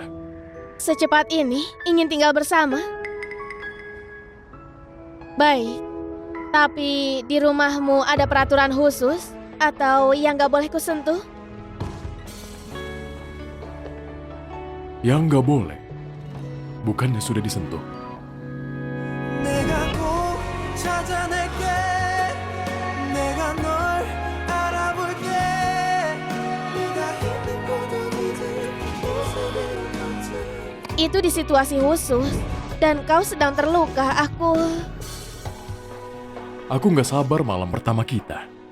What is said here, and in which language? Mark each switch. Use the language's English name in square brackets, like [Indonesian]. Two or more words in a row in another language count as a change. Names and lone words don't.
[Indonesian] Secepat ini, ingin tinggal bersama? Baik. Tapi di rumahmu ada peraturan khusus? Atau yang gak boleh kusentuh? Yang nggak boleh. Bukannya sudah disentuh. [Korean] 내가 꼭 찾아낼게. 내가 널 알아볼게. 네가 힘든 고독이들 모습을 던져. [Indonesian] Itu di situasi khusus. Dan kau sedang terluka, Aku nggak sabar malam pertama kita.